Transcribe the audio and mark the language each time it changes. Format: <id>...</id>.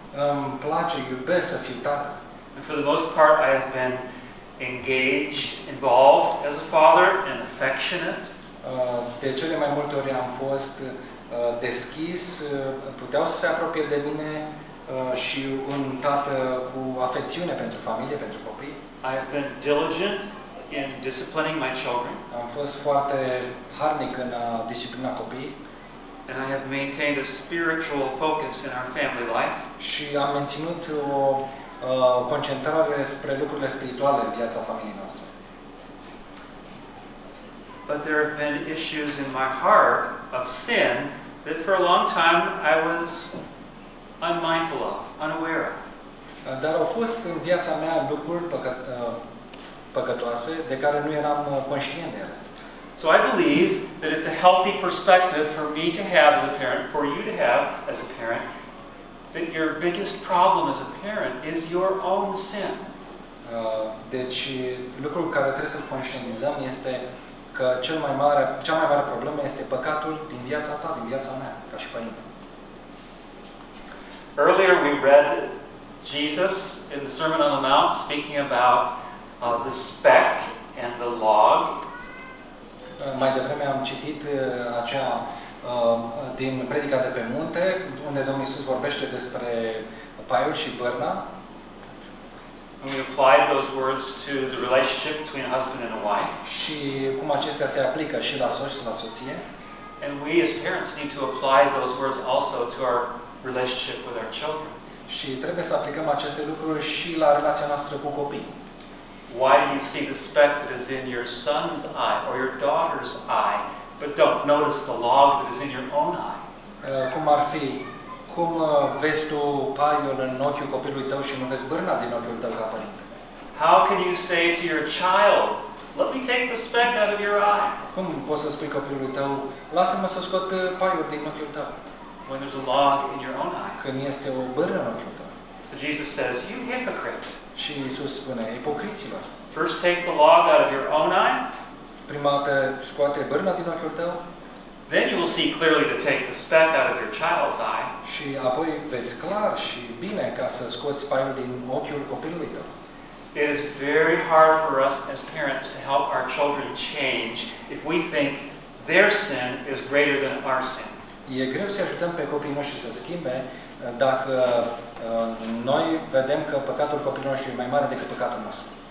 <ro>Îmi place, iubesc să fiu tată.</ro> <en>And for the most part I have been engaged, involved as a father and affectionate.</en> <ro>De cele mai multe ori am fost deschis, puteau să se apropie de mine și un tată cu afecțiune pentru familie, pentru copii.</ro> <en>I have been diligent in disciplining my children.</en> <ro>Am fost foarte harnic în a disciplina copiii.</ro> <en>And I have maintained a spiritual focus in our family life.</en> <ro>Și am menținut o concentrare spre lucrurile spirituale în viața familiei noastre.</ro> <en>But there have been issues in my heart of sin that for a long time I was unmindful of, unaware of.</en> <ro>Dar au fost în viața mea lucruri păcătoase de care nu eram conștient de ele.</ro> <en>So I believe that it's a healthy perspective for me to have as a parent, for you to have as a parent, that your biggest problem as a parent is your own sin.</en> <ro>Deci lucrul care trebuie să-l conștientizăm este că cea mai mare problemă este păcatul din viața ta, din viața mea, ca și părinte.</ro> <en>Earlier we read Jesus in the Sermon on the Mount speaking about the speck and the log.</en> <ro>Mai devreme am citit acea din Predica de pe munte, unde Domnul Iisus vorbește despre paiul și bârna.</ro> <en>And we applied those words to the relationship between a husband and a wife.</en> <ro>Și cum acestea se aplică și la soț și la soție.</ro> <en>And we as parents need to apply those words also to our relationship with our children.</en> <ro>Și trebuie să aplicăm aceste lucruri și la relația noastră cu copiii.</ro> <en>Why do you see the speck that is in your son's eye or your daughter's eye, but don't notice the log that is in your own eye?</en> <ro>Cum ar fi? Cum vezi tu paiul în ochiul copilului tău și nu vezi bârna din ochiul tău ca părinte?</ro> <en>How can you say to your child, let me take the speck out of your eye?</en> <ro>Cum poți să spui copilului tău, lasă-mă să scot paiul din ochiul tău?</ro> <en>When there's a log in your own eye.</en> <ro>Când este o bârnă în ochiul tău.</ro> <en>So Jesus says, you hypocrite.</en> <ro>Și Iisus spune, ipocriților.</ro> <en>First take the log out of your own eye.</en> <ro>Prima dată scoate bârna din ochiul tău.</ro> <en>Then you will see clearly to take the speck out of your child's eye.</en> <ro>Și apoi vezi clar și bine ca să scoți paiul din ochiul copilului tău.</ro> <en>It is very hard for us as parents to help our children change if we think their sin is greater than our sin.</en> <ro>E greu să ajutăm pe copiii noștri să schimbe dacă noi vedem că păcatul copilului nostru e mai mare decât păcatul nostru.</ro>